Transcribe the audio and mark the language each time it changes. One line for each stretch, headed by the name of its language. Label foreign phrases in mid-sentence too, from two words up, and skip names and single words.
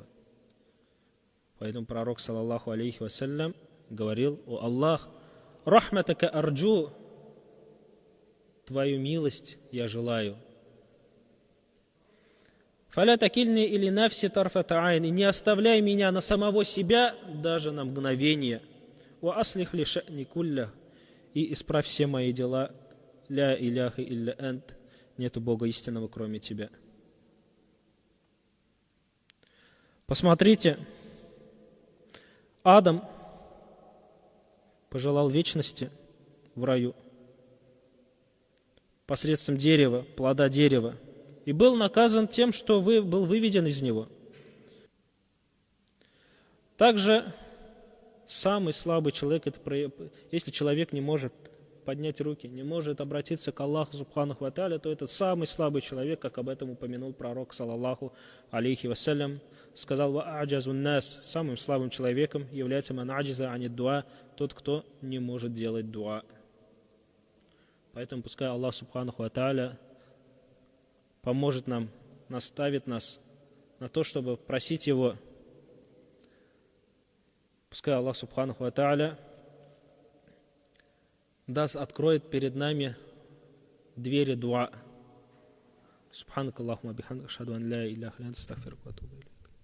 Russian: Поэтому пророк,
Arabic: صلى الله عليه وسلم,
Russian: говорил: «О Аллах,
Arabic: رحمتك أرجو,
Russian: Твою милость я желаю.
Arabic: فلا تكلني إلى نفسي طرفة عين,
Russian: и не оставляй меня на самого себя даже на мгновение.
Arabic: وأصلح لي شأني كله,
Russian: и исправь все мои дела.
Arabic: لا إله إلا أنت,
Russian: нету Бога истинного, кроме тебя». Посмотрите, Адам пожелал вечности в раю посредством дерева, плода дерева, и был наказан тем, что был выведен из него. Также самый слабый человек, если человек не может поднять руки, не может обратиться к Аллаху
Arabic: سبحانه وتعالى,
Russian: то это самый слабый человек, как об этом упомянул пророк,
Arabic: صلى الله عليه وسلم,
Russian: сказал:
Arabic: «وأعجز الناس»,
Russian: самым слабым человеком является
Arabic: من عجز عن الدعاء,
Russian: тот, кто не может делать дуа. Поэтому пускай Аллах
Arabic: سبحانه وتعالى
Russian: поможет нам, наставит нас на то, чтобы просить Его. Пускай Аллах
Arabic: سبحانه وتعالى
Russian: откроет перед нами двери дуа.
Arabic: سبحانك اللهم بحمدك، أشهد أن لا إله إلا أنت، أستغفرك وأتوب إليك.